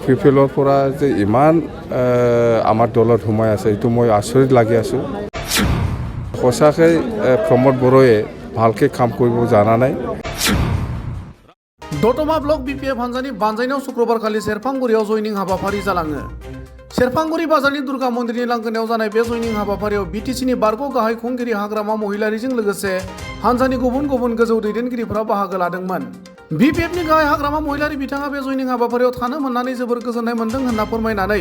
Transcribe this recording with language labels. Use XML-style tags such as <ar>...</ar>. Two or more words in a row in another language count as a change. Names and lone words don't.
<as>পি পি এলৰ পৰা যে ইমান আমাৰ দলত সোমাই আছে এইটো মই আচৰিত লাগি আছোঁ সঁচাকৈ প্ৰমোদ বড়োৱে ভালকৈ কাম কৰিব জানা নাই</as> <brx>दतमा ब्लक BPF हान्जानि बानजायनायाव शुक्रबारखालि सेरफांगुरियाव जयनिं हाबाफारि जालाङो सेरफांगुरि बाजारनि दुर्गा मन्दिरनि लांगोनायाव जानाय बे जयनिं हाबाफारियाव बिटिसिनि बारग' गाहाय खुंगिरि हाग्रामा महिलारिजों लोगोसे हान्जानि गुबुन गुबुन गोजौ दैदेनगिरिफोरा बाहागो लादोंमोन BPFनि गाहाय हाग्रामा महिलारि बिथाङा बे जयनिं हाबाफारियाव थानो मोननानै जोबोर गोजोननाय मोन्दों होनना फोरमायनानै</brx>